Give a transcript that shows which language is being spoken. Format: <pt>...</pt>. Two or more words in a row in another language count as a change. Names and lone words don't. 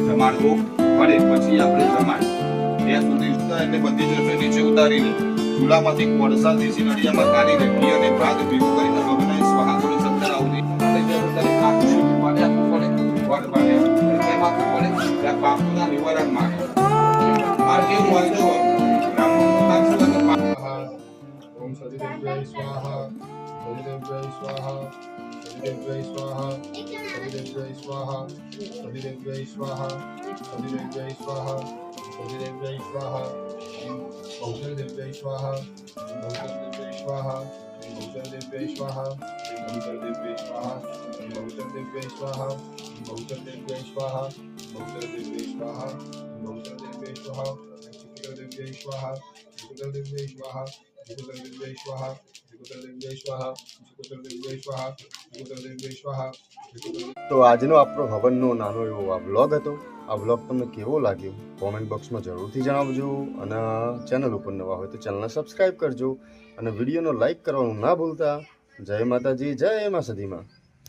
<gu>જમાડવો પડે, પછી આપણે જમાડ ત્યાં સુધી એટલે બધી જ રસોઈ નીચે ઉતારીને ચૂલામાંથી કોળસા દેશી નળિયામાં કાઢીને ઘી અને ભાત ભેગું કરીને ભગવાનને સ્વાહા કરી સત્તર આવતી ત્યાં પાપના નિવારણ માટે આ કેવું હોય જો</gu> <sa>ओम सदिदेव्यै स्वाहा सदिदेव्यै स्वाहा सदिदेव्यै स्वाहा सदिदेव्यै स्वाहा सदिदेव्यै स्वाहा सदिदेव्यै स्वाहा सदिदेव्यै स्वाहा बहुचरदेव्यै स्वाहा बहुचरदेव्यै स्वाहा बहुचरदेव्यै स्वाहा बहुचरदेव्यै स्वाहा बहुचरदेव्यै स्वाहा बहुचरदेव्यै स्वाहा बहुचरदेव्यै स्वाहा बहुचरदेव्यै स्वाहा शुक्रदेव्यै स्वाहा शुक्रदेव्यै स्वाहा शुक्रदेव्यै स्वाहा शुक्रदेव्यै स्वाहा शुक्रदेव्यै स्वाहा शुक्रदेव्यै स्वाहा।</sa> <gu>તો આજનો આપણો હવનનો નાનો એવો આ વ્લોગ હતો. આ વ્લોગ તમને કેવો લાગ્યો કોમેન્ટ બોક્સમાં જરૂરથી જણાવજો, અને ચેનલ ઉપર નવા હોય તો ચેનલને સબસ્ક્રાઈબ કરજો, અને વિડીયોનો લાઈક કરવાનું ના ભૂલતા. જય માતાજી, જય મા સદીમાં.</gu>